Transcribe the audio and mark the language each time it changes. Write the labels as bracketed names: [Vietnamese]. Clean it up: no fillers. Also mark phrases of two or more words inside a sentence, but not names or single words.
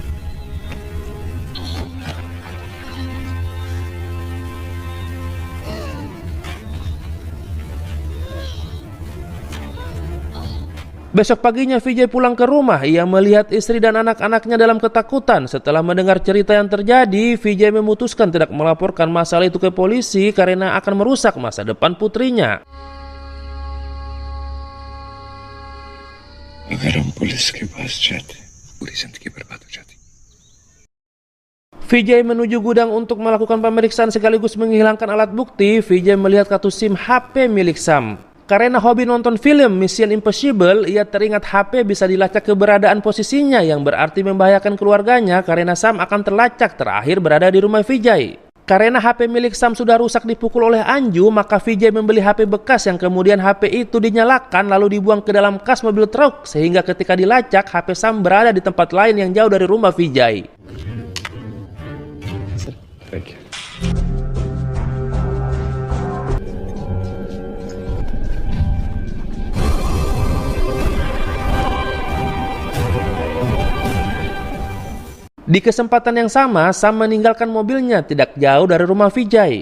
[Indonesian] Besok paginya Vijay pulang ke rumah. Ia melihat istri dan anak-anaknya dalam ketakutan. Setelah mendengar cerita yang terjadi, Vijay memutuskan tidak melaporkan masalah itu ke polisi karena akan merusak masa depan putrinya. [Hindi] अगर हम पुलिस के पास जाते पूरी जिंदगी बर्बाद हो जाती. [Indonesian] Vijay menuju gudang untuk melakukan pemeriksaan sekaligus menghilangkan alat bukti. Vijay melihat kartu SIM HP milik Sam. Karena hobi nonton film Mission Impossible, ia teringat HP bisa dilacak keberadaan posisinya yang berarti membahayakan keluarganya karena Sam akan terlacak terakhir berada di rumah Vijay. Karena HP milik Sam sudah rusak dipukul oleh Anju, maka Vijay membeli HP bekas yang kemudian HP itu dinyalakan lalu dibuang ke dalam kas mobil truk sehingga ketika dilacak HP Sam berada di tempat lain yang jauh dari rumah Vijay. [English] Thank you. [Indonesian] Di kesempatan yang sama, Sam meninggalkan mobilnya tidak jauh dari rumah Vijay.